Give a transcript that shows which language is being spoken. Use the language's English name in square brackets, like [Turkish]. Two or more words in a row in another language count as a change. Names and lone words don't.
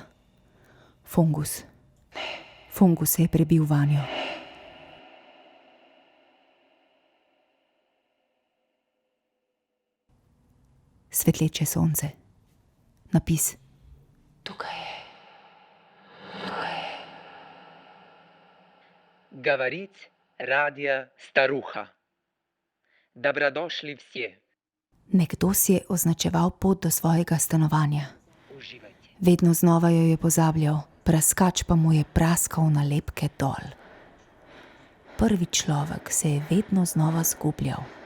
[Slovenian] Fungus. Fungus se je prebil vanjo. Svetleče sonce. Napis. Tukaj je. [Russian] Говорит радио Старуха. [Slovenian] Dobrodošli vsi. Nekdo si je označeval pot do svojega stanovanja. Uživajte. Vedno znova jo je pozabljal, praskač pa mu je praskal nalepke dol. Prvi človek se je vedno znova zgubljal.